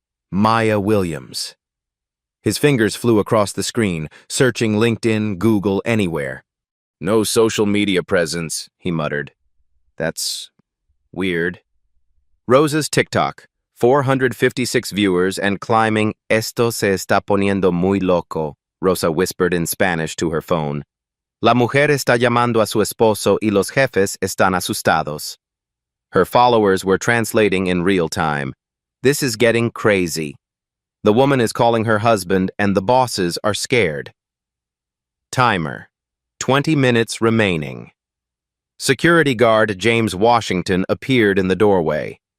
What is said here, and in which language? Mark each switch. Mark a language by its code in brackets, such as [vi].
[en] Maya Williams." His fingers flew across the screen, searching LinkedIn, Google, anywhere. "No social media presence," he muttered. "That's weird." Rosa's TikTok, 456 viewers and climbing. [es] "Esto se está poniendo muy loco," Rosa whispered in Spanish to her phone. "La mujer está llamando a su esposo y los jefes están asustados." [en] Her followers were translating in real time. "This is getting crazy. The woman is calling her husband and the bosses are scared." Timer. 20 minutes remaining. Security guard James Washington appeared in the doorway.